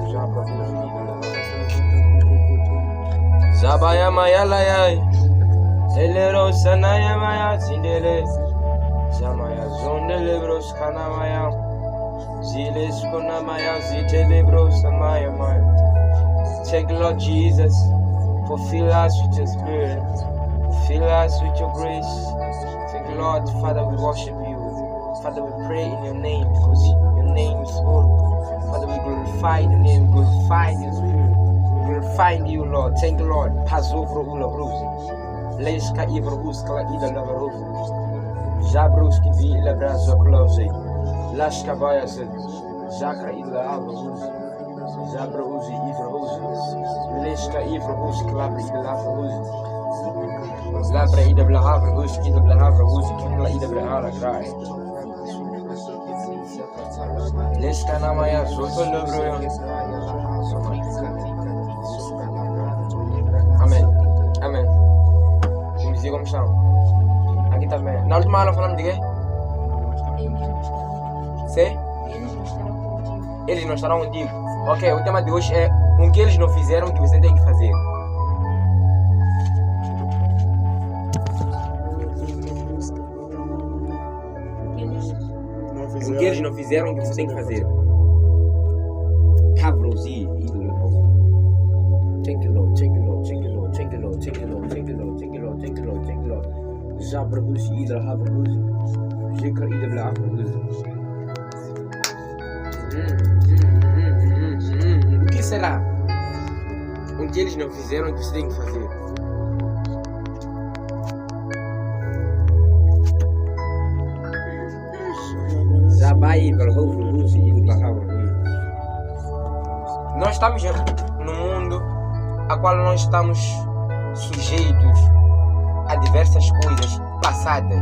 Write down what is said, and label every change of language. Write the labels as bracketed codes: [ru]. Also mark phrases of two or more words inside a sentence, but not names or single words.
[en] Zabaya Mayalaya, Elero Sanaya Maya Zindele, Zamaya Zondelebros Kanamaya, Ziles Konamaya Zitelebros Samaya Maya. Thank you, Lord Jesus, for fill us with your spirit, fill us with your grace. Thank you, Lord, Father, we worship you. Father, we pray in your name because your name is holy. Father, we glorify your name, glorify your spirit, glorify you, Lord. Thank you, Lord. Pasovro ula bruzi, leska ivrus kala ida lavarovu, jabruski vi ila brazo close, laska bayase, jaka ila avruzi, jabruzi ivruzi, leska ivrus kala ida lavarovu, labra ida blahavruzi, ida blahavruzi, kala ida blahara grai. Leska namaya soto lobro. [pt] Amém. Amém. Me diga como estão. Aqui também. Na última aula falamos de quê? Sim? Eles não estarão contigo. Ok, o tema de hoje é o que eles não fizeram que você tem que fazer. O que eles não fizeram que você tem que fazer. Cabrosi. [en] Thank you, Lord. Thank you, Lord. Thank you, Lord. Thank you, Lord. Thank you, Lord. Thank you, Lord. Thank you, Lord. Thank you, Lord. Thank you, Lord. Jabrabuzi ida habrabuzi. Jekra ida bla habrabuzi. [pt] O que será? O que eles não fizeram que você tem que fazer? Nós estamos num mundo a qual nós estamos sujeitos a diversas coisas passadas.